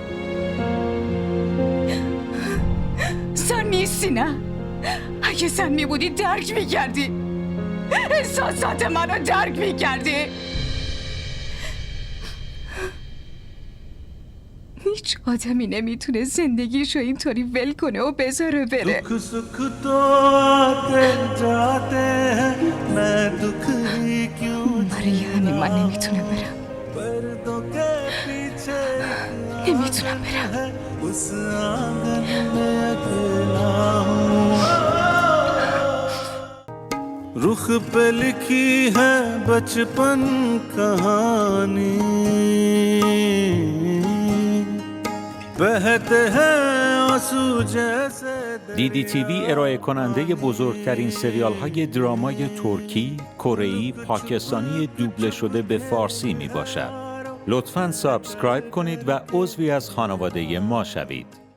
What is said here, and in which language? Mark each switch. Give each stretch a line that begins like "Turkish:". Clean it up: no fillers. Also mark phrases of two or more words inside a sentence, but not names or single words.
Persian: زن نیستی نه؟ اگه زن میبودی درک میکردی. احساسات منو درک میکردی. هیچ آدمی نمیتونه زندگیشو اینطوری ول کنه و بذاره بره.
Hindi: दुख सुख तो आते जाते हैं मैं दुख ही क्यों
Persian: برای همین من نمیتونم برم.
Hindi: पर्दों के पीछे
Persian: نمیتونم برم.
Hindi: है उस आंगन में अकेला हूँ रुख पे लिखी है बचपन कहानी बहते हैं आंसू जैसे
Persian: دیدی تیوی ارائه کننده بزرگترین سریال های درامای ترکی، کره‌ای، پاکستانی دوبله شده به فارسی می باشد. لطفاً سابسکرایب کنید و عضوی از خانواده ما شوید.